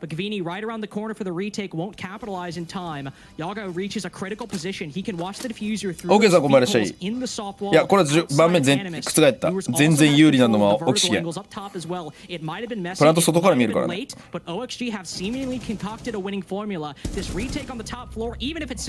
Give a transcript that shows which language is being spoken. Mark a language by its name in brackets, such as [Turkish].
[English] Gavini right around the corner for the retake won't capitalize in time. Yaga reaches a critical position. He can watch the diffuser through. [Japanese] OK さん、こんばんは。いや、これは盤面覆った。全然有利なのはオキシゲン。プラント外から見えるからね。 [English] But OXG have seemingly concocted a winning formula. This retake on the top floor, even if it's